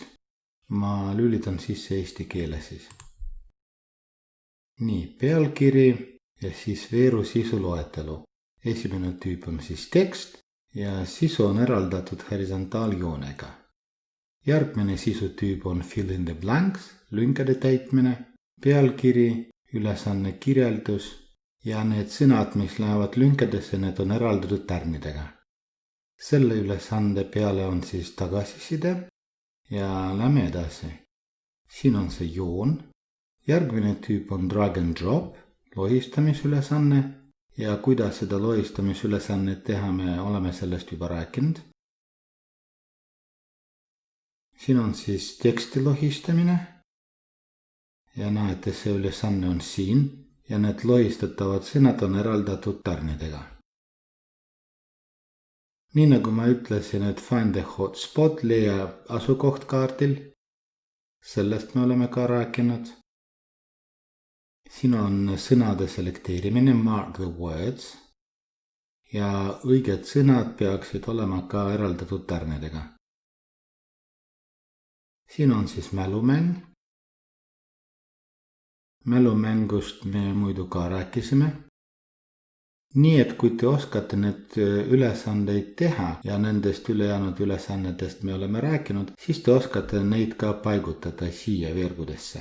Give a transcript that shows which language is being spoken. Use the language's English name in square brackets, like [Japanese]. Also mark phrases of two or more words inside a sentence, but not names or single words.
[Estonian] Ma lülitan sisse eesti keele siis. Nii, pealkiri ja siis veeru sisu loetelu. Esimene tüüp on siis tekst ja sisu on eraldatud horisontaaljoonega. Järgmine sisutüüp on [English] fill in the blanks, [Estonian] lünkade täitmine, pealkiri, ülesanne kirjeldus. Ja need sõnad, mis lähevad lünkadesse, need on eraldatud tärnidega. Selle ülesande peale on siis tagasiside ja lähme edasi. Siin on see joon. Järgmine tüüp on [English] drag and drop, [Estonian] lohistamisülesanne ja kuidas seda lohistamisülesannet teha, me oleme sellest juba rääkinud. Siin on siis teksti lohistamine ja näete, see ülesanne on siin. Ja need lohistatavad sõnad on eraldatud tärnidega. Nii nagu ma ütlesin, et [English] find the hotspot [Estonian] leiab asukoht kaardil. Sellest me oleme ka rääkinud. Siin on sõnade selekteerimine, [English] mark the words. [Estonian] Ja õiged sõnad peaksid olema ka eraldatud tärnidega. Siin on siis mälumäng. Mälumängust me muidu ka rääkisime. Nii et kui te oskate need ülesandeid teha ja nendest ülejäänud ülesannetest me oleme rääkinud, siis te oskate neid ka paigutada siia veergudesse.